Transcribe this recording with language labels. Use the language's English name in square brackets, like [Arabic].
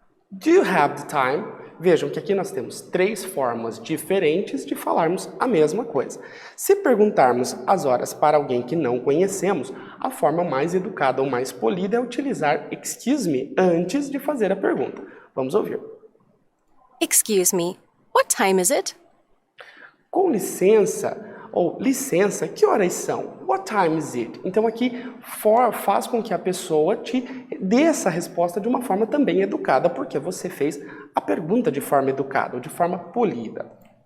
[English] Do you have the time? [Portuguese] Vejam que aqui nós temos 3 formas diferentes de falarmos a mesma coisa. Se perguntarmos as horas para alguém que não conhecemos, a forma mais educada ou mais polida é utilizar excuse me antes de fazer a pergunta. Vamos ouvir. [English] Excuse me, what time is it? [Portuguese] Com licença ou licença, que horas são? [English] What time is it? [Portuguese] Então aqui faz com que a pessoa te dê essa resposta de uma forma também educada, porque você fez a pergunta de forma educada ou de forma polida.